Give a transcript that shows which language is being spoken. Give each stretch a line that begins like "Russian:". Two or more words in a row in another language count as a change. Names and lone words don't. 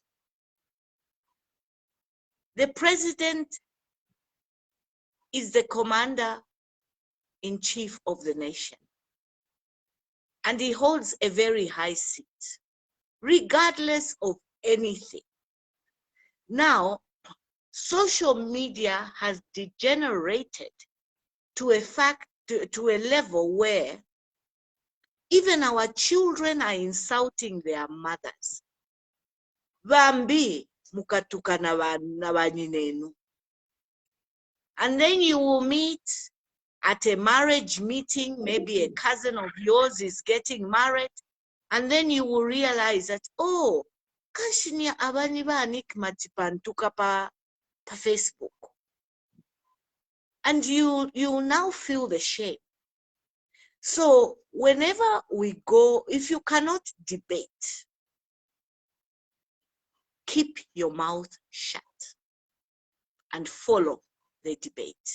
English: The president is the commander-in-chief of the nation, and he holds a very high seat, regardless of anything. Now, social media has degenerated to a level where even our children are insulting their mothers.
Bemba: Bambi mukatuka na banyinenu.
English: And then you will meet at a marriage meeting, maybe a cousin of yours is getting married, and then you will realize that,
Bemba: oh, kashinya abani banik matipantuka pa Facebook.
English: And you now feel the shame. So whenever we go, if you cannot debate, keep your mouth shut and follow the debate.